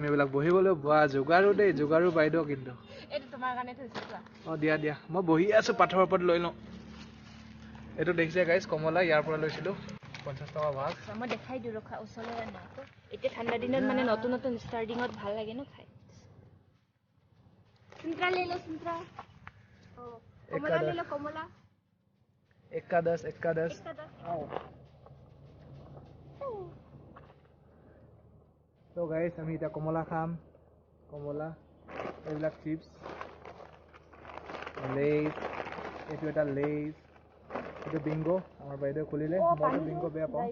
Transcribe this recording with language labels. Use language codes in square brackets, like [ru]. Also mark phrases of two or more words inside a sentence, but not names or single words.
[as] এইবিলাক বহিবলৈ বোৱা যোগাৰো দেই, যোগাৰো বাইদেউ কিন্তু। এইটো তোমাৰ কাৰণে থৈছো চোৱা। দিয়া দিয়া, মই বহি আছো পাথৰৰ ওপৰত, লৈ লওঁ। এইটো দেখিছে গাইজ, কমলা, ইয়াৰ পৰা লৈছিলোঁ 50 টকা ভাগ। মই দেখাই দিওঁ, ৰখা ওচৰলৈ আনা আকৌ। এতিয়া ঠাণ্ডা দিনত মানে নতুন নতুন ষ্টাৰ্টিঙত ভাল লাগে ন খাই। [hi] संतरा ले लो, संतरा। कमला ले लो, कमला। एक्का दस, एक्का दस। [as] তো গাইজ আমি এতিয়া কমলা খাম, কমলা, এইবিলাক চিপছ, লেইজ, এইটো এটা লেইজ, এইটো বিংগো, আমাৰ বাইদেউ খুলিলে, মইতো বিংগো বেয়া পাওঁ।